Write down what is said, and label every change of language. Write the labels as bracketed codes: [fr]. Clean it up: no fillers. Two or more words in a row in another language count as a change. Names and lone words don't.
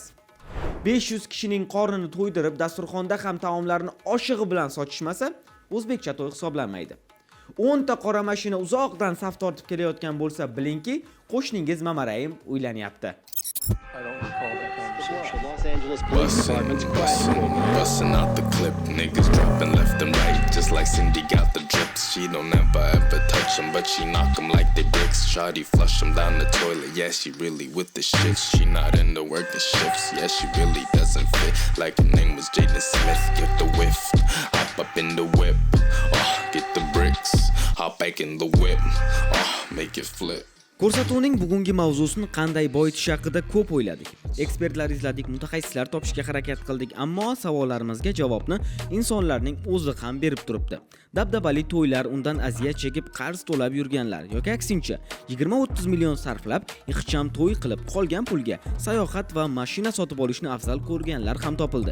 [uz] 500 kishining qornini to'ydirib, dasturxonda ham taomlarni oshig'i bilan sochishmasa, o'zbekcha to'y hisoblanmaydi. 10 ta qora mashina uzoqdan saf tortib kelayotgan bo'lsa, bilingki, qo'shningiz mamarayim uylanyapti. [en] Bussin' out the clip, niggas dropping left and right, just like Cindy got the drips. She don't ever touch them, but she knock them like they bricks. Shawty flush them down the toilet, yeah, she really with the shits. She not into working shifts, yeah, she really doesn't fit. Like her name was Jaden Smith, get the whiff, hop up in the whip, oh, get the bricks, hop back in the whip, oh, make it flip. [uz] Ko'rsatuvning bugungi mavzusini qanday boyitish haqida ko'p o'yladik. Ekspertlar izladik, mutaxassislar topishga harakat qildik, ammo savollarimizga javobni insonlarning o'zi ham berib turibdi. Dabdabali to'ylar, undan aziyat chekib qarz to'lab yurganlar yoki aksincha 20-30 million sarflab, ixcham to'y qilib qolgan pulga sayohat va mashina sotib olishni afzal ko'rganlar ham topildi.